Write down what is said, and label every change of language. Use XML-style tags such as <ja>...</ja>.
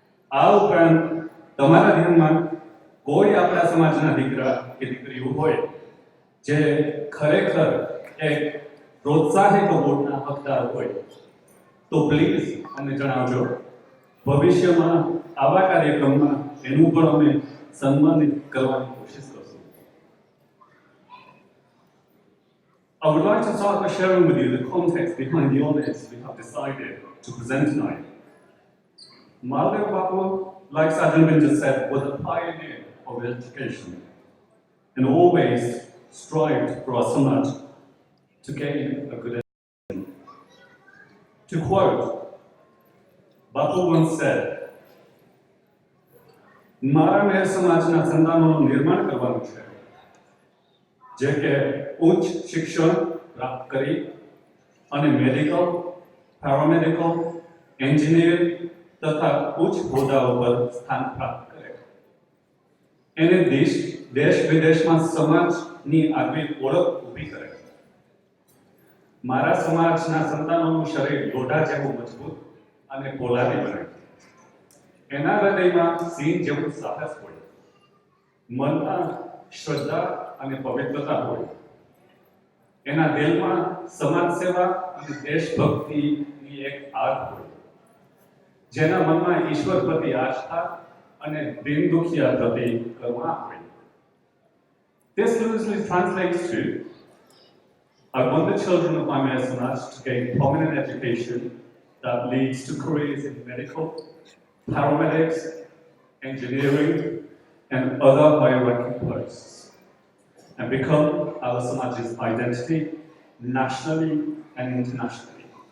<gu>આ ઉપરાંત તમારા ધ્યાનમાં કોઈ આપણા સમાજના દીકરા કે દીકરીઓ હોય જે ખરેખર એક પ્રોત્સાહિત વોટના હકદાર હોય તો પ્લીઝ અમને જણાવજો. ભવિષ્યમાં આવા કાર્યક્રમમાં એનું પણ અમે સન્માનિત કરવાની કોશિશ કરશું.</gu> <en>I would like to start by sharing with you the context behind the honours we have decided to present tonight. Maldev Bapu, like Sajjan just said, was a pioneer of education and always strived for our Samaj to gain a good education. To quote, Bapu once said,</en> <gu>મારા મેર સમાજના સંતાનોનું નિર્માણ કરવાનું છે જે કે ઉચ્ચ શિક્ષણ પ્રાપ્ત કરી અને મેડિકલ, પેરામેડિકલ, એન્જિનિયરિંગ તથા ઉચ્ચ હોદ્દાઓ પર સ્થાન પ્રાપ્ત કરે. એને દેશ વિદેશમાં સમાજની આગવી ઓળખ ઊભી કરે. મારા સમાજના સંતાનોનું શરીર લોઢા જેવું મજબૂત અને પોલાદી બને. એના હૃદયમાં સિંહ જેવું સાહસ હોય. મનમાં શ્રદ્ધા અને પવિત્રતા હોય. એના દિલમાં સમાજ સેવા અને દેશભક્તિની એક આગ હોય. જેના મનમાં ઈશ્વર પ્રતિ આસ્થા અને દીન દુખિયા પ્રતિ કરુણા હોય.</gu> <en>This loosely translates to I want the children of my Maher Samaj to gain prominent education that leads to careers in medical, paramedics, engineering, and other higher-ranking posts, and become our Samaj's identity nationally and internationally.</en>